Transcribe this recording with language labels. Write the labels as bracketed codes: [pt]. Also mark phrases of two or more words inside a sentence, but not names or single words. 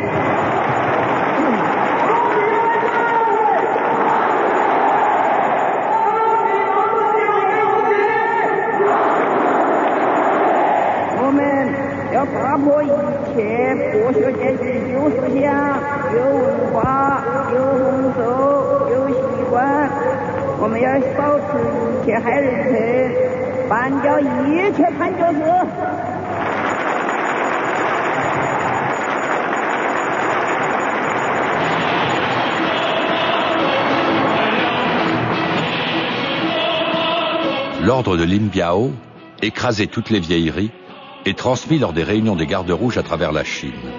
[zh] 我们要打破一切剥削阶级旧思想、旧文化、旧风俗、旧习惯。我们要扫除一切害人者，办掉一切叛教事。 [fr] L'ordre de Lin Biao écrasait toutes les vieilleries et transmis lors des réunions des gardes rouges à travers la Chine.